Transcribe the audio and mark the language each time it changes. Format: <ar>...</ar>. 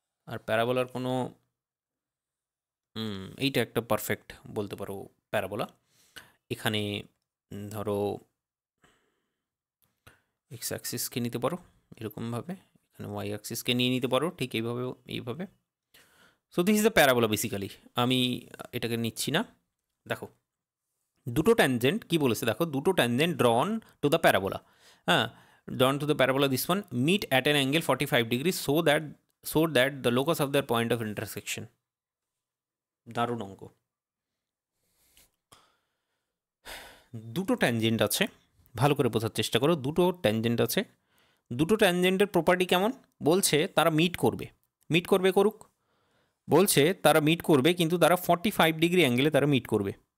<bn>আর প্যারাবোলার কোনো এইটা একটা পারফেক্ট বলতে পারো প্যারাবোলা। এখানে ধরো এক্স অ্যাক্সিসকে নিতে পারো এরকমভাবে, এখানে ওয়াই অ্যাক্সিসকে নিয়ে নিতে পারো ঠিক এইভাবে।</bn> <en>So this is the parabola basically.</en> <bn>আমি এটাকে নিচ্ছি না। দেখো দুটো ট্যানজেন্ট কি বলেছে, দেখো দুটো tangent</bn> <en>Drawn to the parabola, drawn to the parabola this one meet at an angle 45 degrees so that the locus of their point of intersection।</en> <bn>দারুণ অঙ্ক। দুটো ট্যানজেন্ট আছে, ভালো করে বোঝার চেষ্টা করো। দুটো ট্যানজেন্ট আছে, দুটো ট্যানজেন্টের প্রপার্টি কেমন? বলছে তারা মিট করবে, মিট করবে করুক, বলছে তারা মিট করবে কিন্তু তারা 45 ডিগ্রি অ্যাঙ্গেলে তারা মিট করবে।</bn>